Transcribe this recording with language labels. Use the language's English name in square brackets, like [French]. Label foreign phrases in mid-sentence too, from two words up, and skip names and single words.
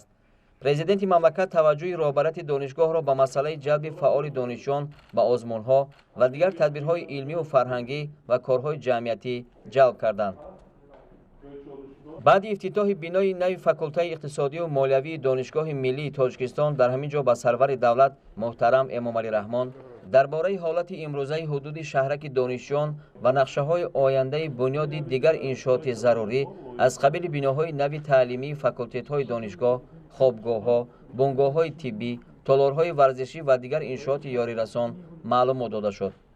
[Tajik] президенти мамлакат таваҷҷӯҳи роҳбарияти донишгоҳро ба масъалаи ҷалби фаъоли донишҷӯён ба озмунҳо ва дигар тадбирҳои илмиву фарҳангӣ ва корҳои ҷамъиятӣ ҷалб карданд. баъди ифтитоҳи бинои нави факултаи иқтисодиву молиявии донишгоҳи миллии тоҷикистон дар ҳамин ҷо ба сарвари давлат муҳтарам эмомалӣ раҳмон дар бораи ҳолат имрӯза ҳудуд шаҳрак донишҷӯён ва нақшаҳои оянда бунёд дигар иншоот зарурӣ аз қабили биноҳои нав таълимӣ, факултаҳои донишгоҳ, хобгоҳҳо, бунгоҳҳои тиббӣ, толорҳои варзишӣ ва дигар иншоот ёрӣ расон маълумот дода шуд.